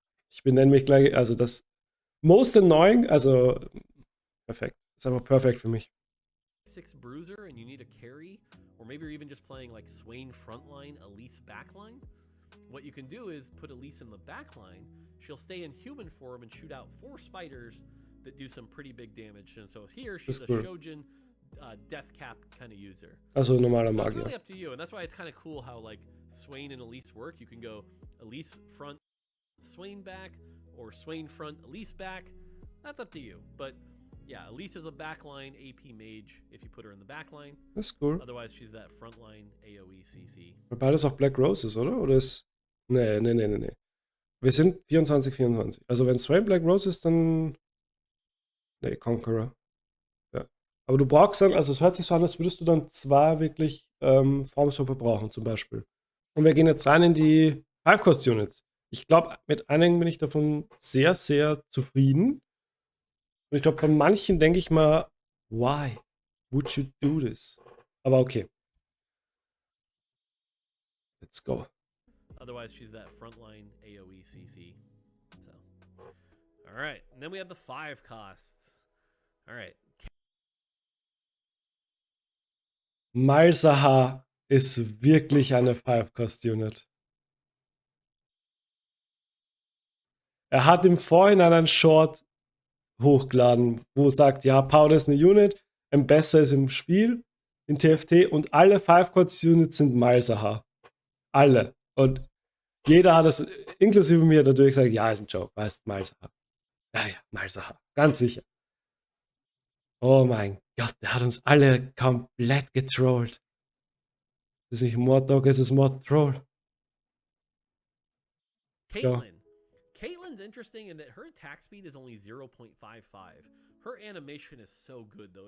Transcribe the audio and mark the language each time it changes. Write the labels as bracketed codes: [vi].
[de] Ich benenne mich gleich, also das Most Annoying, also perfekt. Das ist einfach perfekt für mich. [en] 6 Bruiser and you need a carry, or maybe you're even just playing like Swain frontline, Elise backline. What you can do is put Elise in the backline. She'll stay in human form and shoot out 4 spiders that do some pretty big damage. And so here she's a Shojin death cap kind of user. [de] Also normaler [en] So it's [de] Magier. [en] really up to you, and that's why it's kind of cool how like Swain and Elise work. You can go Elise front, Swain back, or Swain front, Elise back. That's up to you. But yeah, Elise is a backline AP mage if you put her in the backline. [de] Das ist cool. [en] Otherwise she's that frontline AoE CC. [de] Beides auch Black Roses, oder? Oder ist... Nee. Wir sind 24. Also wenn Swain Black Rose ist, dann... Nee, Conqueror. Ja. Aber du brauchst dann, also es hört sich so an, als würdest du dann 2 wirklich Formswapper brauchen, zum Beispiel. Und wir gehen jetzt rein in die 5-Cost-Units. Ich glaube, mit einigen bin ich davon sehr, sehr zufrieden. Und ich glaube, von manchen denke ich mal, [en] why would you do this? [de] Aber okay. [en] Let's go. Otherwise she's that frontline AoE CC. So, all right, and then we have the 5 costs. All right. [de] Malzahar ist wirklich eine 5-Cost-Unit. Er hat im Vorhinein einen Short hochgeladen, wo er sagt, ja, Powder ist eine Unit, Besser ist im Spiel, in TFT und alle 5-Cost-Units sind Malzahar. Alle. Und jeder hat das, inklusive mir, natürlich gesagt, ja, ist ein Joke, weißt Malzahar. Ja, Malzahar. Ganz sicher. Oh mein Gott, der hat uns alle komplett getrollt. Es ist nicht Mortdog, es ist Mord-Troll. [en] Caitlyn's interesting in that her attack speed is only 0.55. Her animation is so good though.